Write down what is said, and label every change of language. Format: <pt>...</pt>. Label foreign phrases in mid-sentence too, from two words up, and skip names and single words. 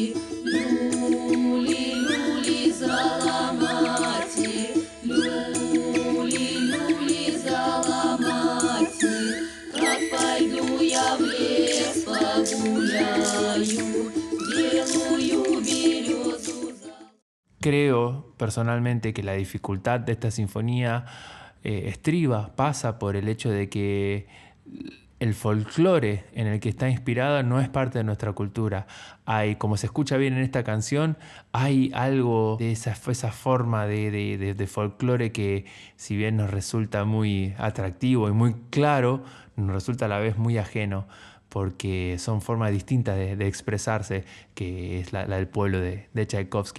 <ru>люли-люли заломать, люли-люли заломать. Как пойду я в лес погуляю, белую березу.</ru> <es>Creo personalmente que la dificultad de esta sinfonía pasa por el hecho de que el folclore en el que está inspirada no es parte de nuestra cultura. Como se escucha bien en esta canción, hay algo de esa forma de folclore que, si bien nos resulta muy atractivo y muy claro, nos resulta a la vez muy ajeno, porque son formas distintas de expresarse, que es la del pueblo de Tchaikovsky.</es>